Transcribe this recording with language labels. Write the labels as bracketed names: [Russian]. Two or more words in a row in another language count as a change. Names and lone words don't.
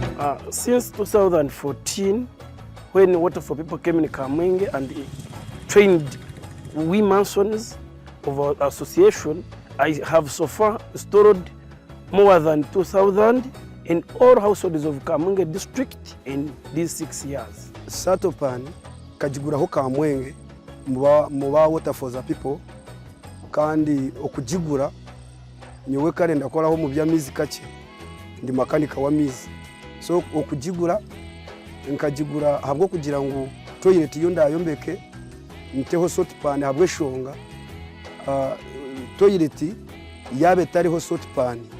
[English] Since 2014, when Water for People came in Kamwenge and trained we Masons of our association, I have so far installed more than 2,000 in all households of Kamwenge district in these 6 years. [Tooro] SATO Pan kajiguraho Kamwenge muba Water for the People kandi okujigura nyewe kare ndakoraho mu byamizi kake ndi makanika wa mizi so okujigura nkajigura habwo kugira ngo toilet yo ndayombeke nteho SATO Pan habwe shonga toilet yabe tariho SATO Pan